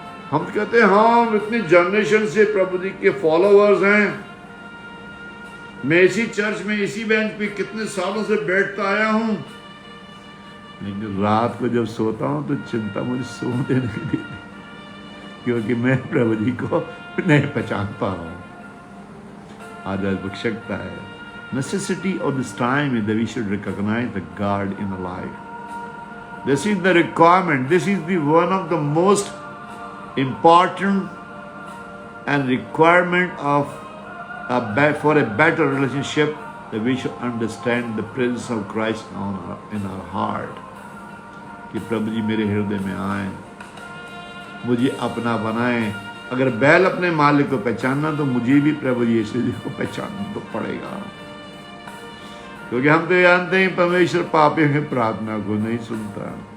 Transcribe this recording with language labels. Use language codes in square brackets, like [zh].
[hi] हम कहते हैं हम इतनी जनरेशन से प्रभु जी के फॉलोअर्स हैं, मैं इसी चर्च में इसी बेंच पे कितने सालों से बैठता आया हूं, लेकिन रात को जब सोता हूं तो चिंता मुझे सोने नहीं देती, क्योंकि मैं प्रभु जी को नहीं पहचान पा रहा हूं। आज आवश्यकता है, [en] necessity of this time is that we should recognize the God in our life. This is the requirement. This is the one of the most important and requirement of for a better relationship, that we should understand the presence of Christ in our heart. [hi] कि प्रभु जी मेरे हृदय में आए, मुझे अपना बनाए। अगर बैल अपने मालिक को पहचानना तो मुझे भी प्रभु यीशु जी को पहचानना तो पड़ेगा, क्योंकि हम तो जानते हैं परमेश्वर पापियों की प्रार्थना को नहीं सुनता।